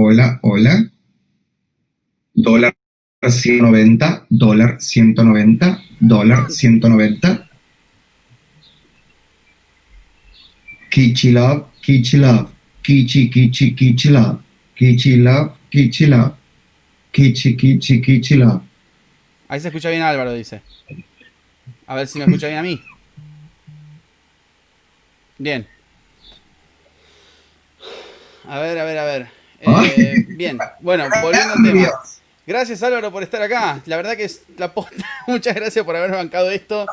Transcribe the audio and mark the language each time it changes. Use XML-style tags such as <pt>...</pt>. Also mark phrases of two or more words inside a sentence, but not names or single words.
<es>hola, hola. Dólar 190, dólar 190, dólar 190. Kichi love, kichi love, kichi, kichi, kichi love, kichi love, kichi love, kichi, kichi, kichi love. Ahí se escucha bien Álvaro, dice. A ver si me escucha bien a mí. Bien. A ver, a ver, a ver. Ay, Bien. Bueno, volviendo al tema. Dios. Gracias Álvaro por estar acá. La verdad que es la posta. Muchas gracias por haber bancado esto.</es>